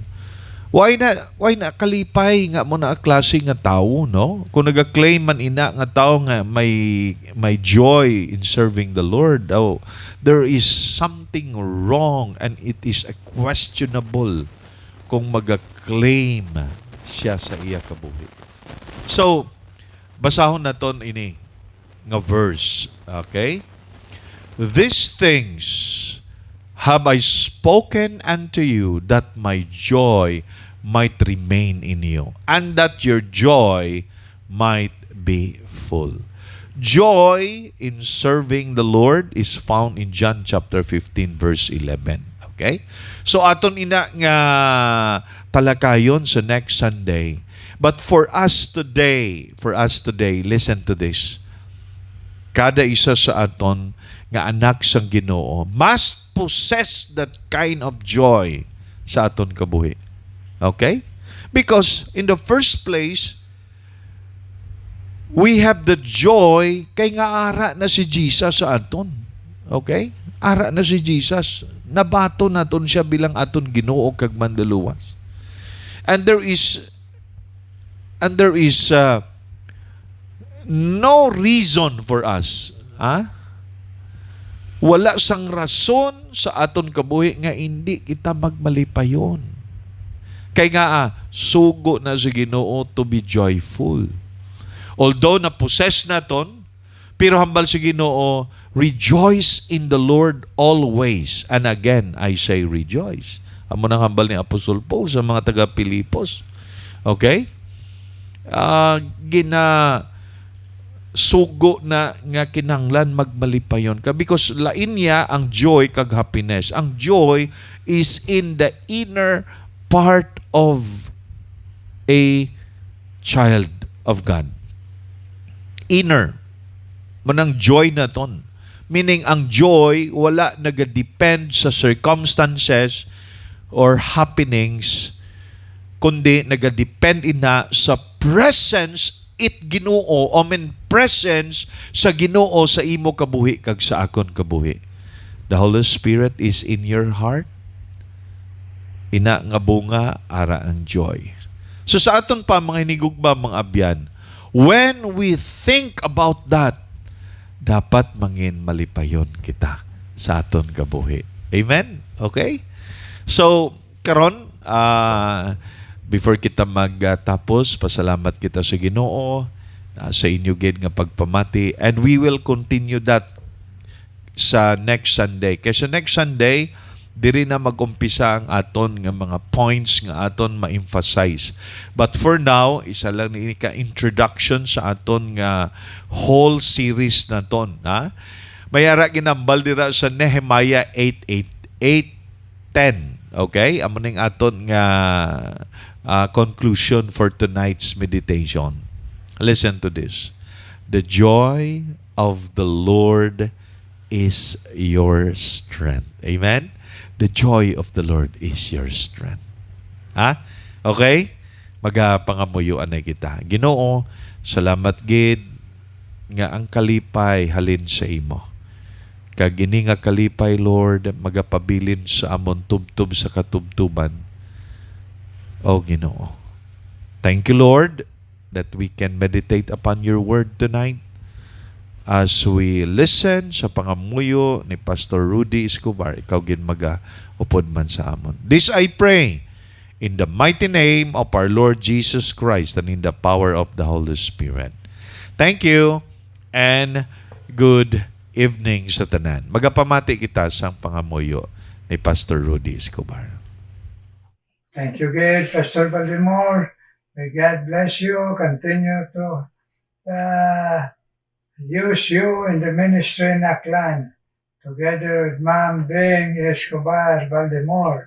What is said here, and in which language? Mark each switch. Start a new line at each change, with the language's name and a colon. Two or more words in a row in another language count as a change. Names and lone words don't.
Hiligaynon: Why na kalipay nga mo na klase nga tao, no? Kung nag-claim man ina nga tao nga may
English: joy in serving the Lord, there is something wrong and it is a questionable
Hiligaynon: kung mag-claim siya sa iya kabuhi. So, basahon naton ini nga verse, okay?
English: These things have I spoken unto you that my joy might remain in you and that your joy might be full. Joy in serving the Lord is found in John chapter 15 verse 11.
Hiligaynon: Okay? So aton ina nga talakayon sa
English: next Sunday. But for us today, listen to this.
Hiligaynon: Kada isa sa aton nga anak sang Ginoo
English: must possess that kind of joy
Hiligaynon: sa aton kabuhi.
English: Okay? Because in the first place, we have the joy
Hiligaynon: kay nga ara na si Jesus sa aton. Okay? Ara na si Jesus. Nabato naton siya bilang aton Ginoo kag manluluwas.
English: And there is no reason for us,
Hiligaynon: wala sang rason sa aton kabuhi nga hindi kita magmalipayon. Kay nga sugo na sa Ginoo
English: to be joyful.
Hiligaynon: Although na-possess naton, pero hambal sa Ginoo,
English: rejoice in the Lord always. And again, I say rejoice.
Hiligaynon: Amo nang hambal ni Apostol Paul sa mga taga-Pilipos.
English: Okay?
Hiligaynon: Sugo na nga kinanglan magmalipayon ka because lain niya ang joy kag happiness.
English: Ang joy is in the inner part of a child of God. Inner.
Hiligaynon: Manang joy na ton. Meaning ang joy wala nagadepend sa
English: circumstances or happenings
Hiligaynon: kundi nagadepend ina sa presence Ginoo, presence sa Ginoo sa imo kabuhi kag sa akon kabuhi.
English: The Holy Spirit is in your heart.
Hiligaynon: Ina nga bunga ara ng joy. So sa aton pa mga hinigugma mga abyan,
English: when we think about that,
Hiligaynon: dapat mangin malipayon kita sa aton kabuhi. Amen? Okay? So, karon before kita magtapos, pasalamat kita sa Ginoo sa inyo gid nga pagpamati,
English: and we will continue that sa next Sunday.
Hiligaynon: Kaya sa
English: next Sunday,
Hiligaynon: diri na mag-umpisa ang aton nga mga points nga aton ma-emphasize.
English: But for now,
Hiligaynon: isa lang ni ka introduction sa aton nga
English: whole series
Hiligaynon: naton, ha? Mayara ginambal dira sa Nehemiah 8:10. Okay? Amo ning aton nga conclusion
English: for tonight's meditation. Listen to this. The joy of the Lord is your strength. Amen? The joy of the Lord is your strength. Ha? Okay?
Hiligaynon: Magapangamuyuan na kita. Ginoo, salamat gid nga ang kalipay halin sa imo. Kag ini nga kalipay, Lord, magapabilin sa amon tubtub sa katubtuban. O Ginoo.
English: Thank you, Lord, that we can meditate upon your word tonight as we listen
Hiligaynon: sa pangamuyo ni Pastor Rudy Escobar. Ikaw gin upod man sa amon.
English: This I pray in the mighty name of our Lord Jesus Christ and in the power of the Holy Spirit. Thank you and good evening
Hiligaynon: sa tanan. Magapamati kita sa pangamuyo ni Pastor Rudy Escobar.
English: Thank you, God, Pastor Baltimore. May God bless you. Continue to use you in the ministry in Aklan, together with Ma'am Bing Escobar Baltimore.